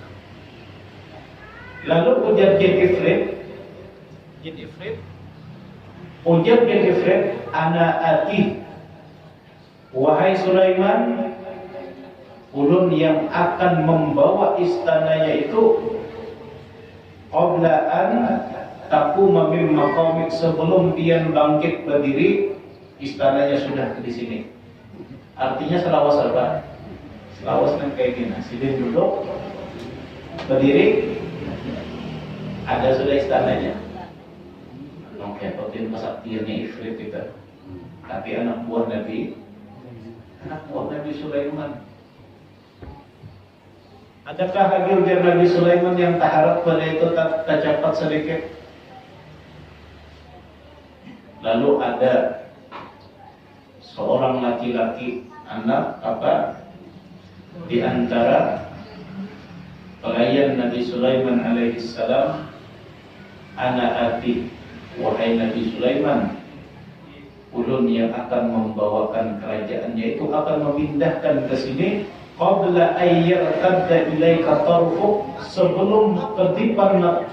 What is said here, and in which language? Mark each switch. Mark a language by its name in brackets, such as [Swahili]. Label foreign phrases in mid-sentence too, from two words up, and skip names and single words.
[Banjar] Lalu ujar Jin Ifrit, ujar Jin Ifrit, [Arabic] ana ati, [Banjar] wahai Sulaiman, ulun yang akan membawa istananya itu [Arabic] qabla an taquma min maqamik, [Banjar] sebelum dia bangkit berdiri, istananya sudah di sini. Artinya selawas apa? Selawas kan kayak gini. Sidin duduk, berdiri, ada sudah istananya. Oke, potin kesaktiannya Ifrit itu. Tapi anak buah Nabi Sulaiman. Adakah lagi ujar Nabi Sulaiman yang tak harap pada itu tak cepat sedikit? Lalu ada seorang laki-laki, anak di antara pelayan Nabi Sulaiman alaihissalam, [Arabic] ana ati, [Banjar] wahai Nabi Sulaiman, ulun yang akan membawakan kerajaannya itu akan memindahkan ke sini [Arabic] qabla ayyartadda ilaika tarfuk, [Banjar] sebelum kedipan